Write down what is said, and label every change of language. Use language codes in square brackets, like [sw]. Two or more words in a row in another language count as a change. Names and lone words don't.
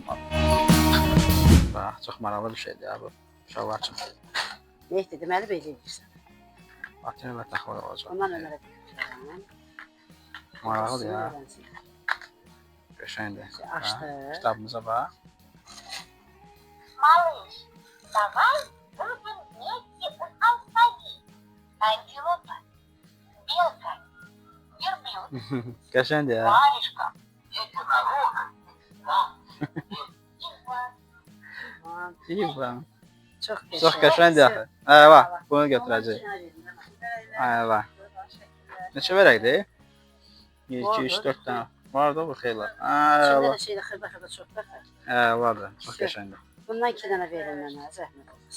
[az] Bax, çox maraqlı bir şeydir ya bu. Uşaqlar üçün. Mehdi, deməli belə edirsən. Bateriya və taxılar olacaq. Ondan Ömərə deyirəm. Maraqlıdır ya. Qəşəngdir. Açdı. Kitabımıza bax. [ru] Малыш, давай будем вместе у алфавит. Антилопа, белка, верблюд, [az] Qəşəngdir ya. [ru] варежка, единорог, [az] İyi Çox qəşəngdir axı. Hə, bax, bunu götürəcək. Hə, bax. Neçə verəkdir? 1, 2, 3, 4 dənə. Var da bu xeyli. Hə, Şöyle var. şeydə xırda-xırda çox baxır. Hə, var da. Çox qəşəngdir. Bundan 2 dənə verin mənə, zəhmət olmasa.